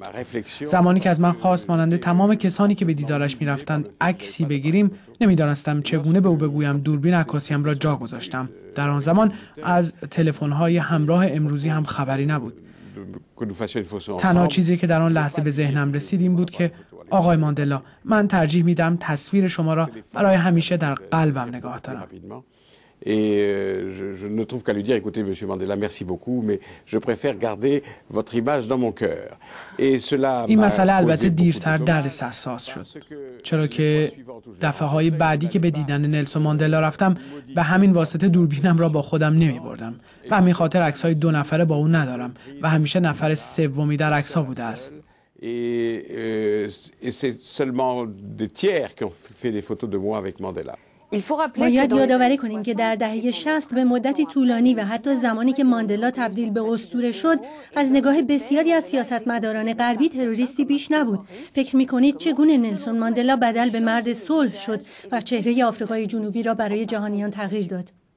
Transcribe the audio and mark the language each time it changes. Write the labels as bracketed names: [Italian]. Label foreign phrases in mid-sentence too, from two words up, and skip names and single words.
[Persian] زمانی که از من خواست مانند تمام کسانی که به دیدارش می‌رفتند عکسی بگیریم، نمی‌دانستم چگونه به او بگویم دوربین عکاسیم را جا گذاشتم. در آن زمان از تلفن‌های همراه امروزی هم خبری نبود. تنها چیزی که در آن لحظه به ذهنم رسید این بود که آقای ماندلا، من ترجیح میدم تصویر شما را برای همیشه در قلبم نگاه دارم. [French] Et je ne trouve qu'à lui dire, écoutez, Monsieur Mandela, merci beaucoup, mais je préfère garder votre image dans mon cœur. Et cela [Persian] این مسئله البته دیرتر دردسر حساس شد، چرا که دفعه‌های بعدی که به دیدن نلسون ماندلا رفتم به همین واسطه دوربینم را با خودم نمی بردم و همین خاطر عکس‌های 2 نفره با او ندارم و همیشه نفر سومی در عکس‌ها بوده است. [French] Et c'est seulement des tiers qui ont fait des photos de moi avec Mandela. [Persian] باید یادآوری کنیم که در دهه 60 به مدتی طولانی و حتی زمانی که ماندلا تبدیل به اسطوره شد، از نگاه بسیاری از سیاستمداران غربی تروریستی بیش نبود. فکر می‌کنید چگونه نلسون ماندلا بدل به مرد صلح شد و چهره آفریقای جنوبی را برای جهانیان تغییر داد؟